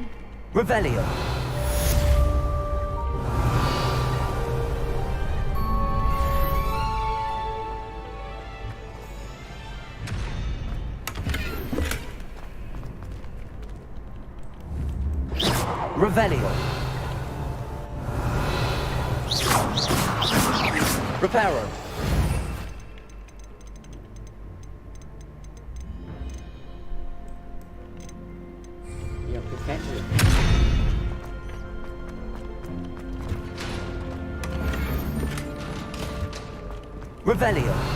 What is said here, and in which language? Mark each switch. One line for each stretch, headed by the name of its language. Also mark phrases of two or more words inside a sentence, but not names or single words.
Vietnamese: Revelio. Revelio. Reparo. Dọc cái khác rồi. Revelio.